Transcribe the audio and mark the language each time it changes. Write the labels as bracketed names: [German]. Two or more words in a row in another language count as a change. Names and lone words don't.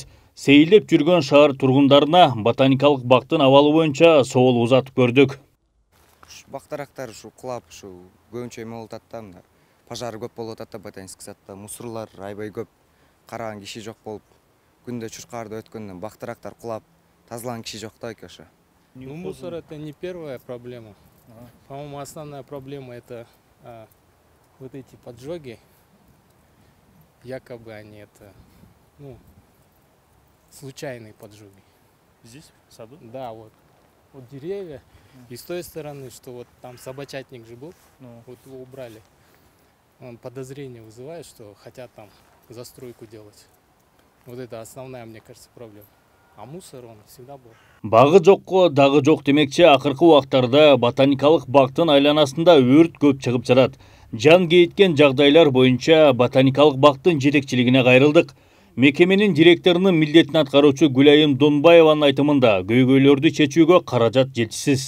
[Kyrgyz] Сейилдеп жүргөн шаар тургундарына ботаникалык бактын абалы боюнча соол узатып көрдүк. Бактарактар ушу кулап, ушу көбүнчө эме болуп атат да, мында пожар көп болуп атат да [Russian] ботанический садта, [Kyrgyz] мусорлар аябай көп, караган киши жок болуп, күндө чуркаарда өткөндөн бактарактар кулап, тазалаган киши жок да ошо. [Russian] Ну, мусор это не первая проблема. По-моему, основная проблема это вот эти поджоги. Якобы они это, случайные поджоги. Здесь, в саду? Да, вот деревья. И с той стороны, что вот там собачатник же был, вот его убрали. Он подозрение вызывает, что хотят там застройку делать. Вот это основная, мне кажется, проблема. А мусор он всегда был. [Kyrgyz] Багы жокко дагы жок демекчи, акыркы убактарда ботаникалык бактын айланасында өрт көп чыгып жатат. Жан кейиткен жагдайлар боюнча ботаникалык бактын жетекчилигине кайрылдык. Мекеменин директорунун милдетин аткаруучу Гүлайым Донбаеванын айтымында көйгөйлөрдү чечүүгө каражат жетишсиз.